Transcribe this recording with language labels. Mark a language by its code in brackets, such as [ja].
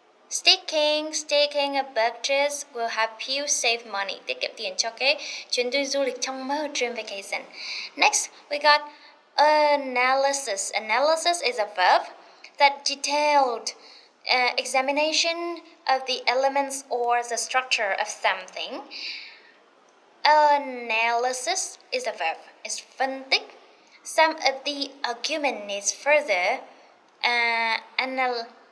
[en] Sticking a budget will help you save money. [vi] Tiết kiệm tiền cho cái chuyến đi du lịch trong mơ, dream vacation. [en] Next, we got analysis. Analysis is a verb that detailed examination of the elements or the structure of something. Analysis is a verb. It's phân tích. Some of the argument needs further analysis.